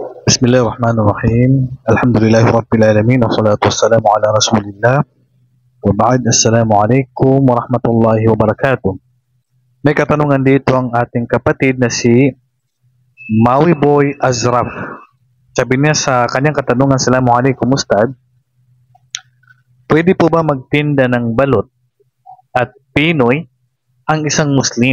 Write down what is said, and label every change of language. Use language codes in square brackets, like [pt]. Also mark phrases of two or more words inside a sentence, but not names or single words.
[ar] بسم الله الرحمن الرحيم. الحمد لله رب والصلاة والسلام على رسول الله. وبعد. السلام عليكم ورحمة الله وبركاته. [tl] May katanungan dito ang ating kapatid na si Maui Boy Azraf. Sabi niya sa kanyang katanungan, [ar] السلام عليكم أستاذ. [tl] Pwede po ba magtinda ng balot at Pinoy ang isang Muslim?